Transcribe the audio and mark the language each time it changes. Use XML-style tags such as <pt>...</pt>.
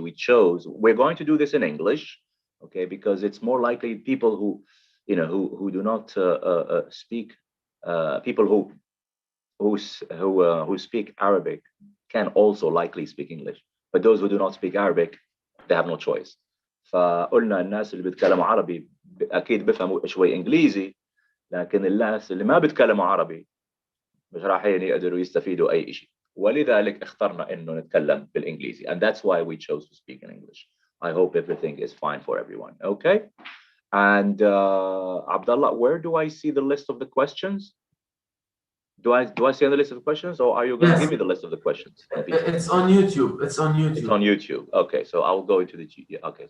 <en>We're going to do this in English, okay, because it's more likely people who do not speak, people who speak Arabic can also likely speak English, but those who do not speak Arabic, they have no choice.</en> <ar>فقلنا الناس اللي بيتكلموا عربي اكيد بيفهموا شوي انجليزي، لكن الناس اللي ما بيتكلموا عربي مش راح يقدروا يستفيدوا اي شيء، ولذلك اخترنا انه نتكلم بالانجليزي, and that's why we chose to speak in English.</ar> <en>I hope everything is fine for everyone. Okay, and Abdullah, where do I see the list of the questions? Do I see the list of the questions, or are you going to give me the list of the questions? It's on YouTube. It's on YouTube. It's on YouTube. Okay, so I'll go into the okay.</en>